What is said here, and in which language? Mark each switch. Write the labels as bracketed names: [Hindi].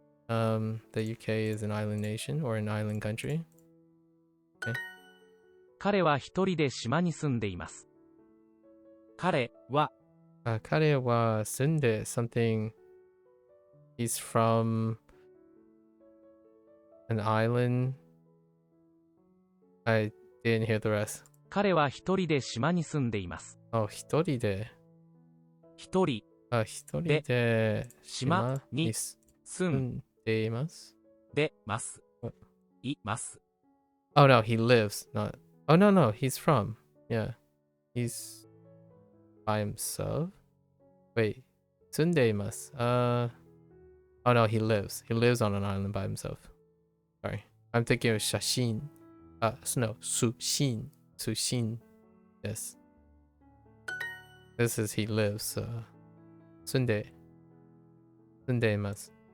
[English] The UK is an island nation or an island country. [Japanese] 彼は一人で島に住んでいます。彼は彼は住んで [English] something. He's from an island. I didn't hear the rest. [Japanese] 彼は一人で島に住んでいます。 Oh, 一人で。一人一人で島に住住んんでいます。でます。います。 [English] Oh no, he lives. Not. Oh no, he's from. Yeah, he's by himself. Wait, [Japanese] 住んでいます。 [English] Oh no, he lives. He lives on an island by himself. Sorry, I'm thinking of 写真. [Japanese] No, 写真.写真.Yes. [English] This is he lives. [Japanese] 住んでいます.